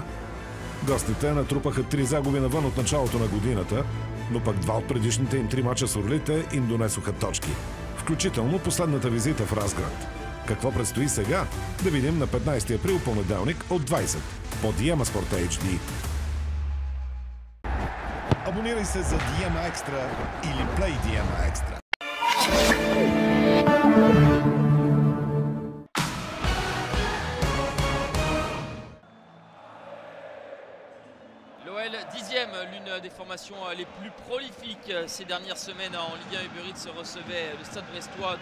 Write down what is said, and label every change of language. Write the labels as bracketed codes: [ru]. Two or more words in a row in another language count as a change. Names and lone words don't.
[bg] Гостите натрупаха 3 загуби навън от началото на годината, но пък 2 от предишните им 3 мача с орлите им донесоха точки. Включително последната визита в Разград. Какво предстои сега? Да видим на 15 април понеделник от 20 по Диема Спорт HD. Абонирай се за Диема Екстра или Play Диема Екстра. [fr] L'OL 10e, l'une des formations les plus prolifiques ces dernières semaines en Ligue 1. Uber Eats recevait le Stade Brestois 2e.